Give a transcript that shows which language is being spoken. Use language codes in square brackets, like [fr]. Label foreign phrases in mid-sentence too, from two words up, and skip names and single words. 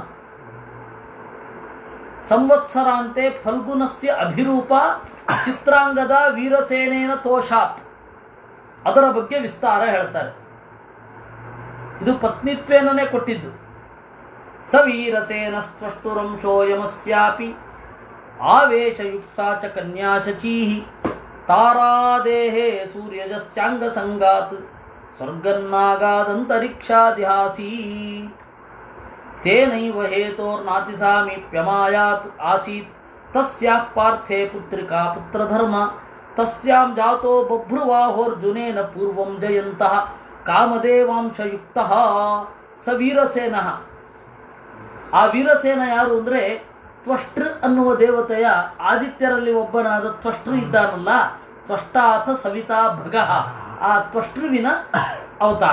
[sa] ಸಂವತ್ಸರಾಂತೆ ಫಲ್ಗುಣಸ್ಯ ಅಭಿರೂಪ ಚಿತ್ರಾಂಗದ ವೀರಸೇನೇನ ತೋಷಾತ್. [kn] ಅದರ ಬಗ್ಗೆ ವಿಸ್ತಾರ ಹೇಳ್ತಾರೆ. ಇದು [sa] ಪತ್ನಿತ್ವೇನೇ ಕೊಟ್ಟಿದ್ದು. ಸವೀರಸೇನ ಸ್ವಷ್ಟುರಂಶೋ ಯಮಸ್ಯಾಪಿ ಆವೇಶಯುಕ್ಸಾ ಚ ಕನ್ಯಾ ಶಚೀಹಿ ತಾರಾದೇಹೇ ಸೂರ್ಯಜಸ್ಯಾಂಗ ಸಂಗಾತ್ ಸ್ವರ್ಗನ್ನಾಗಾದಂತರಿಕ್ಷಾದಿಹಾಸೀತ್. ತೇನೈವ ಹೇತೋರ್ನಾತಿ ಸಾಮೀಪ್ಯಮಾಯಾತ್ ಆಸೀತ್ ತಸ್ಯಾಃ ಪಾರ್ಥೇ ಪುತ್ರಿಕಾ ಪುತ್ರಧರ್ಮ ತಸ್ಯಾಂ ಜಾತೋ ಬಭ್ರುವಾಹೋರ್ಜುನೇನ ಪೂರ್ವಂ ಜಯಂತಃ ಕಾಮದೇವಾಂಶಯುಕ್ತಃ ಸ ವೀರಸೇನಃ. [kn] ಆ ವೀರಸೇನ ಯಾರು ಅಂದರೆ ತ್ವಷ್ಟೃ ಅನ್ನುವ ದೇವತೆಯ ಆದಿತ್ಯರಲ್ಲಿ ಒಬ್ಬನಾದ ತ್ವಷ್ಟೃ ಇದ್ದಾನಲ್ಲ, [sa] ತ್ವಷ್ಟಾಥ ಸವಿತಾ ಭಗಃ, [kn] ಆ ತ್ವಷ್ಟೃವಿನ ಅವತಾರ.